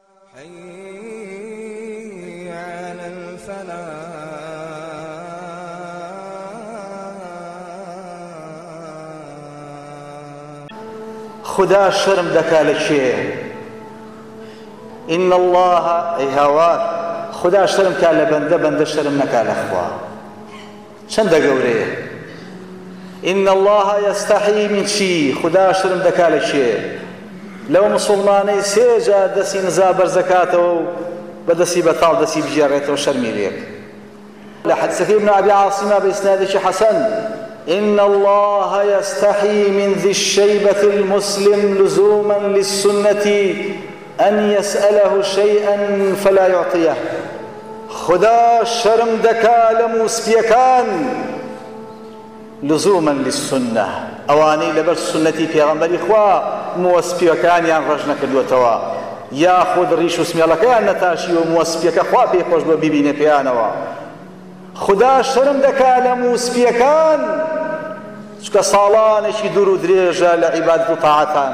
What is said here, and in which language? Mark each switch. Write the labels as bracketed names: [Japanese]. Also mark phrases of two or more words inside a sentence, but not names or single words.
[Arabic] حي على الفلاح. [Central Kurdish] خدا شرم دەکا لە کێ؟ [Arabic] إن الله [Central Kurdish] أي هاوار خدا شرم کا لە بەندە، بەندە شرم نەکا لە خوا. چەندە گەورەیە. [Arabic] إن الله يستحي من چی؟ [Central Kurdish] خدا شرم دەکا لە کێ؟ لەو مسلمانەی سێجا دەستی نزا بەرزەکاتەوە و بەدەستی بەتاڵ دەستی بژێڕێتەوە شەرمی لێ. لە حەدیثەکەی ابن أبي عاصمة بإسنادێکی حەسەن [Arabic] إن الله يستحي من ذي الشيبة المسلم لزوما للسنة أن يسأله شيئا فلا يعطيه. [Central Kurdish] خدا شرم دەکا لە موسپیەکان [Arabic] لزوما للسنة [Central Kurdish] ئەوانەی لەبەر سنەتی پێغەمبەری خوا موسپیەکانیان ڕەش نەکردووەتەوە یاخود ڕیش و سمێڵەکەیان نەتاشیوە موسپیەکە خوا پێی خۆش بۆ بیبینێ پێیانەوە. خدا شرم دەکا لە موسپیەکان چکە ساڵانێکی دوور و درێژە لە عیبادەت و تاعەتان.